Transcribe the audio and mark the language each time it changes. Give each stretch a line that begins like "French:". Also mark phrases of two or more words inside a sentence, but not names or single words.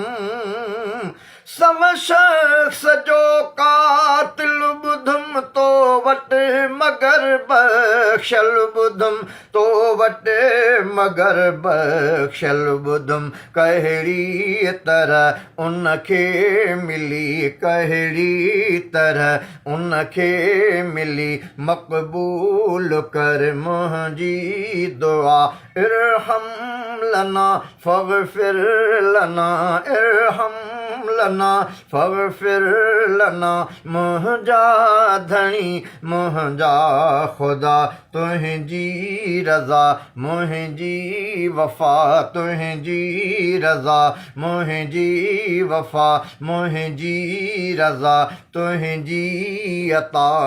Sindhi: सव शख़्स जो क़ातिल ॿुधुम तो वटि मगर बख़्शल ॿुधुम तो वटि मगर बख़्शल ॿुधुम कहिड़ी तरह उनखे मिली कहिड़ी तरह उनखे मिली मक़बूल कर मुंहिंजी दुआ इरहम
Arabic: لنا فاغفر لنا ارحم لنا فاغفر لنا
Sindhi: मुंहिंजा धणी मुंहिंजा ख़ुदा तुंहिंजी रज़ा मुंहिंजी वफ़ा तुंहिंजी रज़ा मुंहिंजी वफ़ा मुंहिंजी रज़ा तुंहिंजी अता